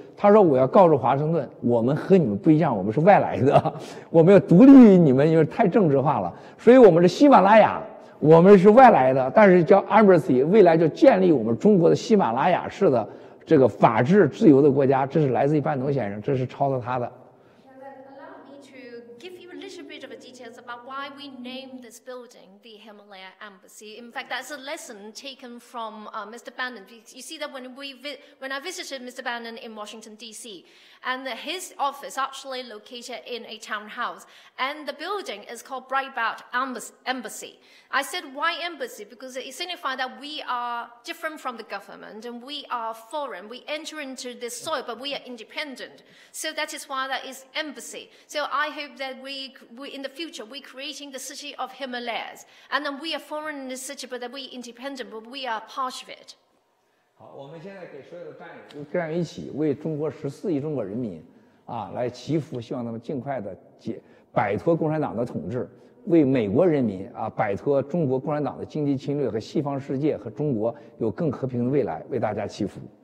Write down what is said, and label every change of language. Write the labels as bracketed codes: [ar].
[zh] 他说我要告诉华盛顿，我们和你们不一样，我们是外来的，我们要独立于你们，因为太政治化了。所以我们是喜马拉雅，我们是外来的，但是叫 embassy， 未来就建立我们中国的喜马拉雅式的这个法治自由的国家。这是来自于班农先生，这是抄的他的。 [en] Allow me to give you a little bit of details about why we named this building the Himalaya Embassy. In fact, that's a lesson taken from Mr. Bannon. You see that when I visited Mr. Bannon in Washington, D.C., and his office actually located in a townhouse, and the building is called Breitbart Embassy. I said, why embassy? Because it signifies that we are different from the government, and we are foreign. We enter into this soil, but we are independent. So that is why that is embassy. So I hope that we in the future, we're creating the city of Himalayas. And then we are foreign in the city, but that we independent, but we are part of it. [zh] 好，我们现在给所有的战友一起为中国14亿中国人民来祈福，希望他们尽快的摆脱共产党的统治，为美国人民摆脱中国共产党的经济侵略和西方世界和中国有更和平的未来，为大家祈福。